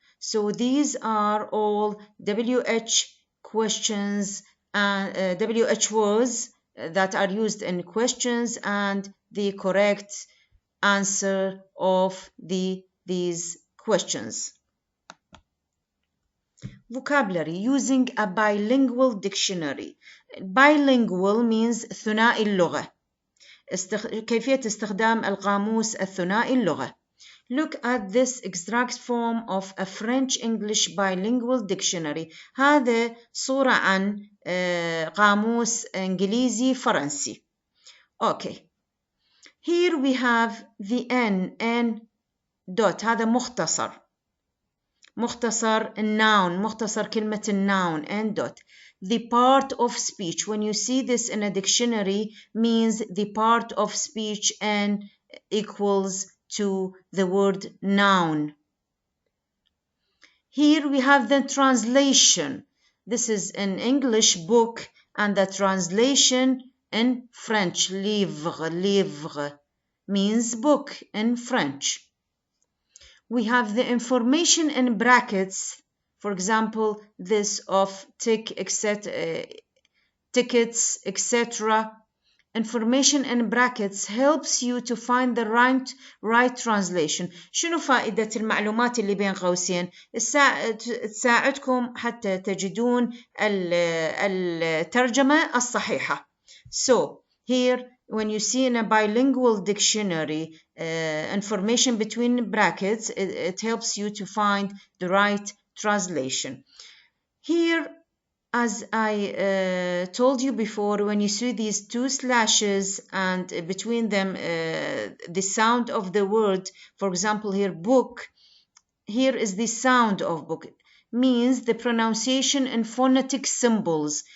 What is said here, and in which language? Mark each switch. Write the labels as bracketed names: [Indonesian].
[English] So these are all WH questions and WH words that are used in questions and the correct answer of these questions. Vocabulary using a bilingual dictionary. Bilingual means [Arabic] ثنائي اللغة. كيفية استخدام القاموس الثنائي اللغة. [English] Look at this extract form of a French-English bilingual dictionary. [Arabic] هذا صورة عن قاموس إنجليزي فرنسي. [English] Okay. Here we have the N dot. [Arabic] هذا مختصر noun. مختصر كلمة [English] noun N dot. The part of speech. When you see this in a dictionary, means the part of speech and equals to the word noun. Here we have the translation. This is an English book and the translation in French. Livre means book in French. We have the information in brackets. For example, this of tickets, etc. Information in brackets helps you to find the right translation. [Arabic] شنو فائدة المعلومات اللي بين قوسين؟ تساعدكم حتى تجدون الترجمة الصحيحة. [English] So here when you see in a bilingual dictionary information between brackets, it helps you to find the right translation. Here as I told you before, when you see these two slashes and between them the sound of the word, for example here book, here is the sound of book, means the pronunciation and phonetic symbols.